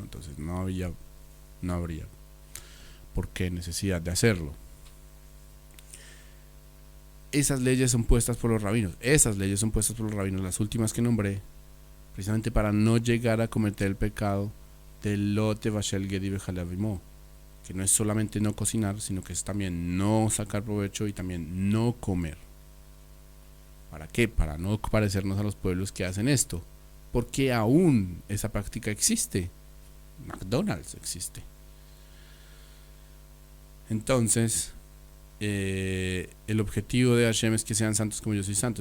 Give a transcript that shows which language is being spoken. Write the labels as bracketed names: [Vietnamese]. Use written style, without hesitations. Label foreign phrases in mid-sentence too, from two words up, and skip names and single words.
[Spanish] Entonces no habría por qué necesidad de hacerlo. Esas leyes son puestas por los rabinos. Las últimas que nombré, precisamente para no llegar a cometer el pecado del [Hebrew] לא תבשל גדי בחלב אמו, [Spanish] que no es solamente no cocinar, sino que es también no sacar provecho y también no comer. ¿Para qué? Para no parecernos a los pueblos que hacen esto, porque aún esa práctica existe. McDonald's existe. Entonces, el objetivo de Hashem es que sean santos como yo soy santo.